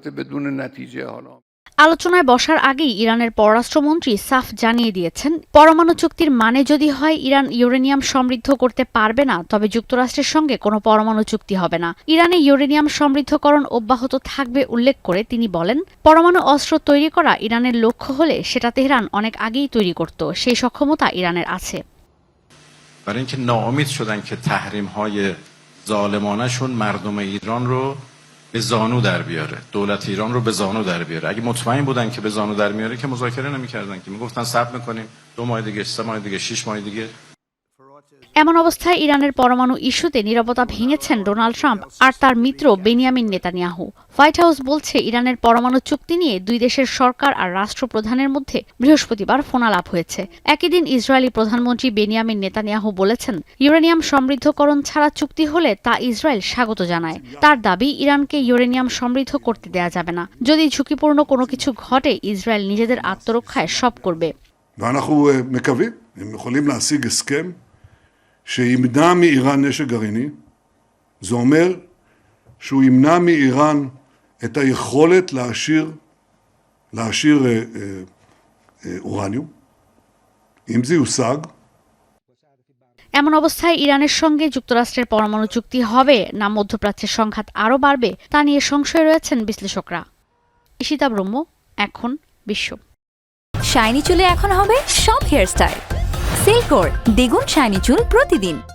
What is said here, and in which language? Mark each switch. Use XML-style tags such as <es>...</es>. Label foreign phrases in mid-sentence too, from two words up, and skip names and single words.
<bn>আলোচনায় বসার আগেই ইরানের পররাষ্ট্রমন্ত্রী সাফ জানিয়ে দিয়েছেন, পরমাণু চুক্তির মানে যদি হয় ইরান ইউরেনিয়াম সমৃদ্ধ করতে পারবে না, তবে যুক্তরাষ্ট্রের সঙ্গে কোনো পরমাণু চুক্তি হবে না। ইরানে ইউরেনিয়াম সমৃদ্ধকরণ অব্যাহত থাকবে উল্লেখ করে তিনি বলেন, পরমাণু অস্ত্র তৈরি করা ইরানের লক্ষ্য হলে সেটা তেহরান অনেক আগেই তৈরি করত, সেই সক্ষমতা ইরানের আছে।</bn> <fa>برای اینکه ناامید شدن که تحریم‌های ظالمانه‌شون مردم ایران رو به زانو در بیاره، دولت ایران رو به زانو در بیاره. اگه مطمئن بودن که به زانو در میاره که مذاکره نمی‌کردن، که میگفتن صبر می‌کنیم 2 ماه دیگه، 3 ماه دیگه، 6 ماه دیگه।</fa> <bn>এমন অবস্থায় ইরানের পরমাণু ইস্যুতে নীরবতা ভেঙেছেন ডোনাল্ড ট্রাম্প আর তার মিত্র বেনিয়ামিন নেতানিয়াহু। হোয়াইট হাউস বলছে, ইরানের পরমাণু চুক্তি নিয়ে দুই দেশের সরকার আর রাষ্ট্রপ্রধানের মধ্যে বৃহস্পতিবার ফোনালাপ হয়েছে। একই দিন ইসরায়েলি প্রধানমন্ত্রী বেনিয়ামিন নেতানিয়াহু বলেছেন, ইউরেনিয়াম সমৃদ্ধকরণ ছাড়া চুক্তি হলে তা ইসরায়েল স্বাগত জানায়। তার দাবি, ইরানকে ইউরেনিয়াম সমৃদ্ধ করতে দেয়া যাবে না। যদি ঝুঁকিপূর্ণ কোনো কিছু ঘটে, ইসরায়েল নিজেদের আত্মরক্ষায় সব করবে।</bn> <he>שימנע מאיראן נשק גרעיני, זה אומר שהוא ימנע מאיראן את היכולת להעשיר אורניום, אם זה יושג।</he> <bn>এমন অবস্থায় ইরানের সঙ্গে যুক্তরাষ্ট্রের পরমাণু চুক্তি হবে না মধ্যপ্রাচ্যের সংঘাত আরও বাড়বে, তা নিয়ে সংশয়ে রয়েছেন বিশ্লেষকরা। ঈশিতা ব্রহ্ম, এখন বিশ্ব। শাইনি চুলে এখন হবে সব হেয়ারস্টাইল। সিল্কোর দ্বিগুণ শাইনি চুল প্রতিদিন।</bn>